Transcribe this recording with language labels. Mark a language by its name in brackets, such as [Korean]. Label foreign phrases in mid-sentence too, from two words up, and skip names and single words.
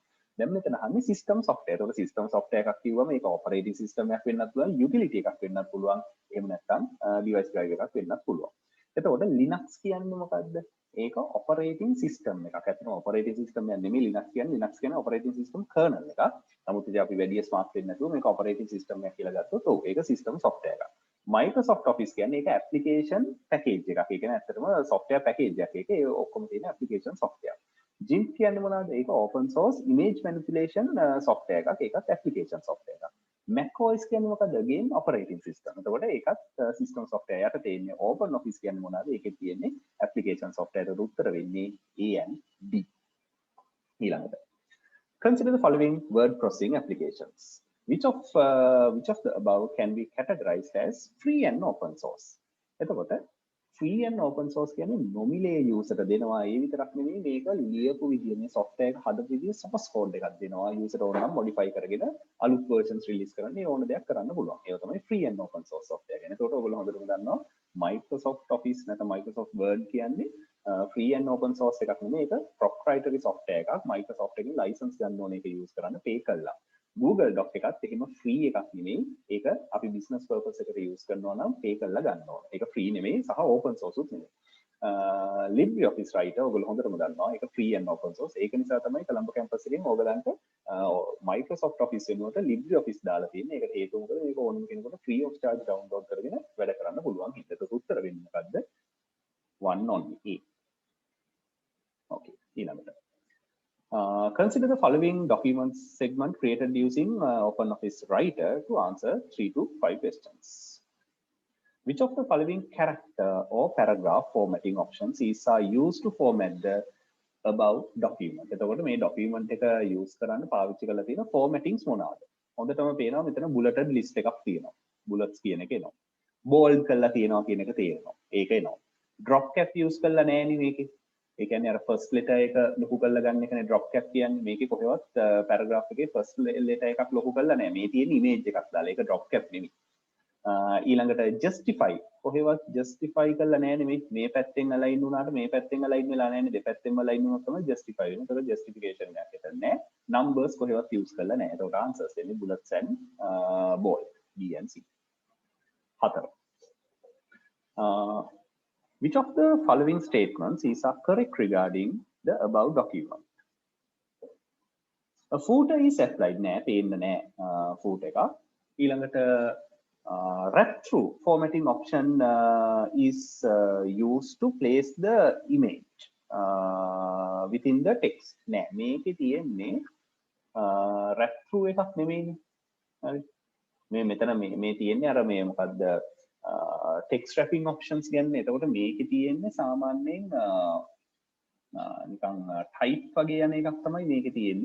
[Sinhala] දැන් මෙතන අහන්නේ [English] system software. [Sinhala] ඒක [English] system software [Sinhala] එකක් කිව්වම ඒක [English] operating system [Sinhala] එකක් වෙන්නත් පුළුවන්, utility එකක් වෙන්නත් පුළුවන්. එහෙම නැත්නම් [English] device driver [Sinhala] එකක් වෙන්නත් පුළුවන්. එතකොට Linux කියන්නේ මොකද්ද? ඒක [English] operating system [Sinhala] එකක්. ඇත්තටම [English] operating system [Sinhala] එක නෙමෙයි Linux කියන්නේ. Linux කියන්නේ [English] operating system kernel [Sinhala] එකක්. නමුත් ඉතින් අපි වැඩි ස්මාර්ට් වෙන්නේ නැතුව මේක [English] operating system [Sinhala] එකක් කියලා ගත්තොත් ඔව් ඒක [English] system software [Sinhala] එකක්. Microsoft Office කියන්නේ ඒක [English] application package [Sinhala] එකක්. ඒ කියන්නේ ඇත්තටම [English] software package [Sinhala] එකක්. ඒකේ ඔක්කොම තියෙන [English] application software. [Sinhala] GIMP කියන්නේ මොනවද? ඒක [English] open source image manipulation software [Sinhala] එකක්. ඒකත් [English] application software [Sinhala] එකක්. macOS කියන්නේ මොකද්ද? [English] Again operating system. [Sinhala] එතකොට ඒකත් [English] system software [Sinhala] යට තියෙන්නේ. Open Office කියන්නේ මොනවද? ඒකේ තියෙන්නේ [English] application software [Sinhala] එකට උත්තර වෙන්නේ [English] A and D. ඊළඟට consider the following word processing applications. Which of the above can be categorized as free and open source? [Sinhala] එතකොට [English] free and open source [Sinhala] කියන්නේ නොමිලේ user ට දෙනවා. ඒ විතරක් නෙමෙයි මේක ලියපු විදිය මේ software එක හදපු විදිය [English] source code [Sinhala] එකක් දෙනවා. user ඕන නම් modify කරගෙන අලුත් [English] versions release [Sinhala] කරන්න ඕන දෙයක් කරන්න පුළුවන්. ඒක තමයි [English] free and open source software [Sinhala] කියන්නේ. ඒකට ඔයගොල්ලෝ හොඳටම දන්නවා Microsoft Office නැත්නම් Microsoft Word කියන්නේ [English] free and open source [Sinhala] එකක් නෙමෙයි. ඒක [English] proprietary software [Sinhala] එකක්. Microsoft එකෙන් license ගන්න ඕනේ ඒක use කරන්න pay කරලා. Google Doc එකත් එහෙම free එකක් නෙමෙයි. ඒක අපි [English] business purpose [Sinhala] එකට use කරනවා නම් pay කරලා ගන්න ඕන. ඒක free නෙමෙයි සහ [English] open source [Sinhala] උත් නෙමෙයි. LibreOffice Writer ඔයගොල්ලෝ හොඳටම දන්නවා. ඒක free and open source. ඒක නිසා තමයි කොළඹ campus එකෙන් ඔයගලන්ට Microsoft Office වෙනුවට LibreOffice දාලා තියෙන්නේ. ඒකට හේතුව මොකද? මේක ඕනම කෙනෙකුට [English] free of charge download [Sinhala] කරගෙන වැඩ කරන්න පුළුවන්. හිතට උත්තර වෙන්නේ මොකද්ද? [English] One only. A. Okay. ඊළඟට consider the following document segment created using OpenOffice Writer to answer 3 to 5 questions. Which of the following character or paragraph formatting options are used to format the above document? [Sinhala] එතකොට මේ document එක use කරන්න පාවිච්චි කරලා තියෙන formattings මොනවාද? හොඳටම පේනවා මෙතන [English] bulleted list [Sinhala] එකක් තියෙනවා. bullets කියන එක එනවා. bold කරලා තියෙනවා කියන එක තේරෙනවා. ඒක එනවා. [English] drop cap [Sinhala] use කරලා නැහැ නේ මේකේ. ඒ කියන්නේ අර [English] first letter [Sinhala] එක ලොකු කරලා ගන්න එකනේ [English] drop cap [Sinhala] කියන්නේ. මේකේ කොහෙවත් paragraph එකේ [English] first letter [Sinhala] එකක් ලොකු කරලා නැහැ. මේ තියෙන image එකක් දාලා. ඒක [English] drop cap [Sinhala] නෙමෙයි. ඊළඟට justify කොහෙවත් justify කරලා නැහැ නෙමෙයි. මේ පැත්තෙන් align වුණාට මේ පැත්තෙන් align වෙලා නැහැ නේ. දෙපැත්තෙන්ම align වුණොත් තමයි justify වෙන්නේ. ඒක justification එකක් හිතන්නේ නැහැ. numbers කොහෙවත් use කරලා නැහැ. ඒකට answers එන්නේ [English] bullets and bold B and C. [Sinhala] 4. [English] Which of the following statements are correct regarding the above document? A footer is applied [Sinhala] නෑ පේන්න නෑ footer එක. [English] ඊළඟට wrap through formatting option is used to place the image within the text. [Sinhala] නෑ මේකේ තියෙන්නේ [English] wrap through [Sinhala] එකක් නෙමෙයිනේ. හරි. මෙතන මේ තියෙන්නේ අර මේ මොකද්ද [English] text wrapping options [Sinhala] ගන්න. එතකොට මේකේ තියෙන්නේ සාමාන්‍යයෙන් නිකන් type වගේ යන එකක් තමයි මේකේ තියෙන්නේ.